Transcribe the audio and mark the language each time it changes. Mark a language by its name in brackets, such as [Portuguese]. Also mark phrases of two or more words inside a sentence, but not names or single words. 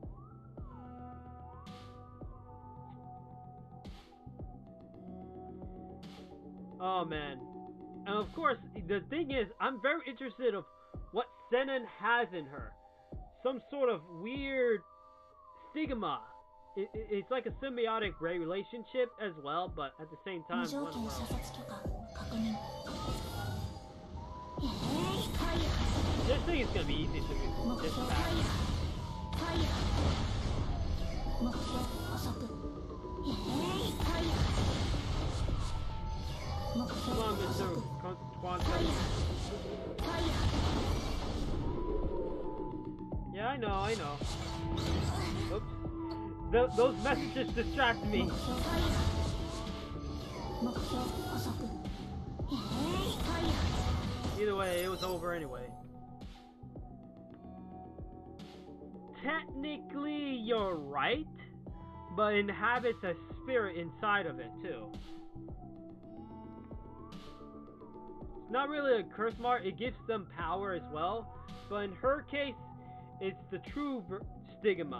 [English] Oh man, and of course, the thing is, I'm very interested of what Senen has in her. Some sort of weird stigma. It's like a symbiotic relationship as well, but at the same time, [Japanese] 無条 [English] one [Japanese] 件射 [English] world. [Japanese] 殺許可確認 [English] This thing is gonna be easy to [Japanese] 目標 [English] dispatch. [Japanese] 目標捕捉目標 [English] Come on, [Japanese] 捕 [English] Mr. [Japanese] 捉 [English] Quantum. Yeah, I know. Oops. Those messages distract me. [Japanese] 目標捕捉 [English] Either way, it was over anyway. Technically, you're right, but inhabits a spirit inside of it too. It's not really a curse mark, it gives them power as well, but in her case, it's the true stigma.